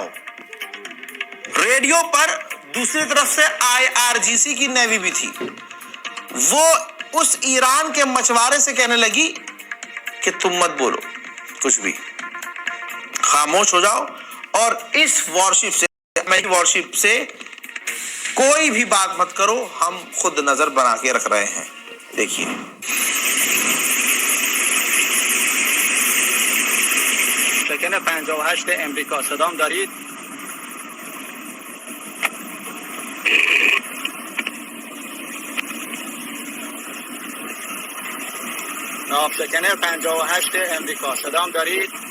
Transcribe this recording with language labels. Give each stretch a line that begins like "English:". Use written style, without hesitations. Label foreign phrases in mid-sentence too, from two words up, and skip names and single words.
Hindi: रेडियो पर दूसरी तरफ से IRGC की नेवी भी थी, वो उस ईरान के मछुआरे से कहने लगी कि तुम मत बोलो कुछ भी, खामोश हो जाओ और इस वॉरशिप से कोई भी बात मत करो, हम खुद नजर बना के रख रहे हैं। देखिए,
Persian: شکن 58 امریکا صدام دارید؟ ناوشکن 58 امریکا صدام دارید؟